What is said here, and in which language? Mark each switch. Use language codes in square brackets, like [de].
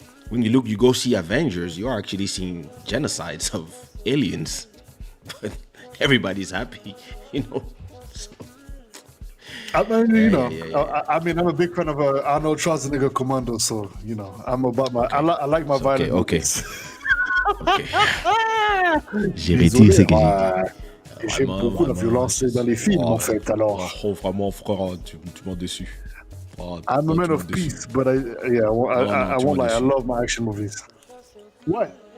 [en] Like, when you go see Avengers, you are actually seeing genocides of aliens, but everybody's happy, So. I mean, I'm a big fan of Arnold Schwarzenegger Commando, so I'm about my. I like my violent. Okay. [fr] J'ai retiré ce que j'ai dit. J'aime beaucoup la violence dans les films, en fait. Alors. Vraiment, frère, tu m'as déçu. [en] I'm a man of peace, but I won't lie. I love my action movies. What?